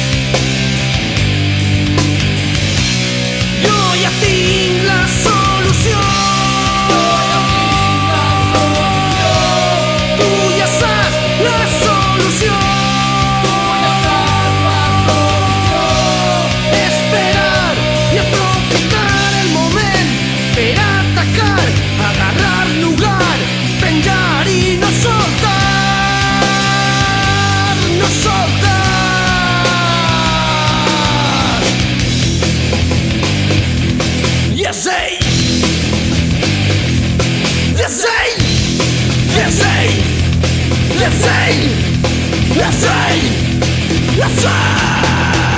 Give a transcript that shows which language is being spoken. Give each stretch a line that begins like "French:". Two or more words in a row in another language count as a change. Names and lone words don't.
Catalan: Jo ja tinc la solució, esperar i aprofitar el moment per atacar,
Spanish: agarrar lugar,
Catalan: penjar i no soltar, no soltar.
English: Yes, ey! Yes, ey! Yes, ey! Yes, ey! Yes, ey! Yes, ey!